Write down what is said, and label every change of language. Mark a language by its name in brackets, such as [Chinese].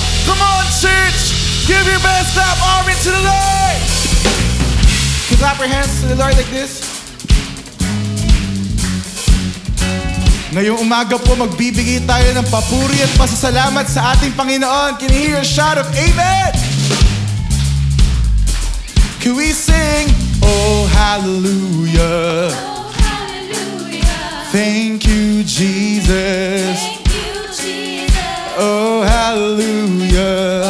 [English] Come on, church. Give your best clap offering to the Lord. Clap your hands to the Lord like this. [Filipino] Ngayong umaga po, magbibigay tayo ng papuri at pasasalamat sa ating Panginoon. [English] Can you hear a shout of Amen? Can we sing, Oh, hallelujah. Oh, hallelujah. Thank you, Jesus. Thank you, Jesus. Oh, hallelujah.